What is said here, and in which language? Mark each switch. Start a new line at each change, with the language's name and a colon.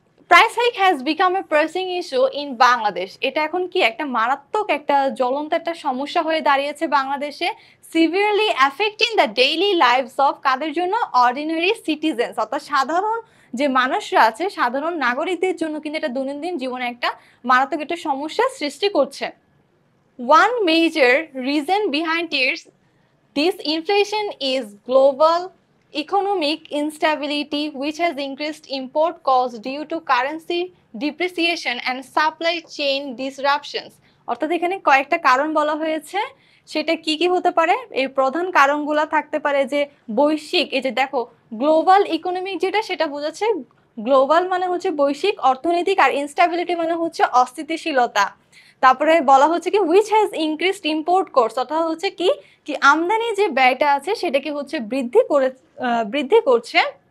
English: Price hike has become a pressing issue in Bangladesh.
Bangla: এটা এখন কি একটা মারাত্মক একটা জ্বলন্ত একটা সমস্যা হয়ে দাঁড়িয়েছে বাংলাদেশে।
English: severely affecting the daily lives of
Bangla: কাদের জন্য, অর্ডিনারি সিটিজেন্স, অর্থাৎ সাধারণ যে মানুষরা আছে, সাধারণ নাগরিকদের জন্য কিন্তু এটা দৈনন্দিন জীবনে একটা মারাত্মক একটা সমস্যা সৃষ্টি করছে।
English: One major reason behind this inflation is global economic instability, which has increased import costs due to currency depreciation and supply chain disruptions.
Bangla: অর্থাৎ এখানে কয়েকটা কারণ বলা হয়েছে, সেটা কি কি হতে পারে। এই প্রধান কারণগুলো থাকতে পারে যে বৈশ্বিক, এই যে দেখো গ্লোবাল ইকোনমিক যেটা সেটা বোঝাচ্ছে, গ্লোবাল মানে হচ্ছে বৈশ্বিক অর্থনৈতিক, আর ইনস্টেবিলিটি মানে হচ্ছে অস্থিতিশীলতা। তারপরে বলা হচ্ছে কি
English: which has increased import cost,
Bangla: অর্থাৎ হচ্ছে কি কি আমদানি যে ব্যয়টা আছে সেটাকে হচ্ছে বৃদ্ধি করছে।